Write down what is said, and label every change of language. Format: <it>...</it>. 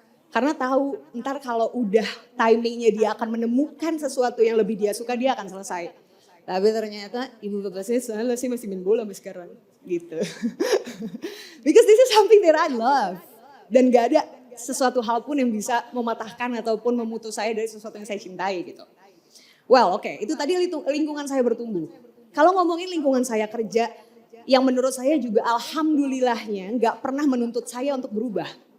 <id>Karena tahu ntar kalau udah timingnya dia akan menemukan sesuatu yang lebih dia suka dia akan selesai. Tapi ternyata ibu bapak saya selalu sih masih main bola sampai sekarang gitu.</id> <en>Because this is something that I love.</en> <id>Dan gak ada sesuatu hal pun yang bisa mematahkan ataupun memutus saya dari sesuatu yang saya cintai gitu. Well oke, itu tadi lingkungan saya bertumbuh. Kalau ngomongin lingkungan saya kerja, yang menurut saya juga alhamdulillahnya gak pernah menuntut saya untuk berubah.</id>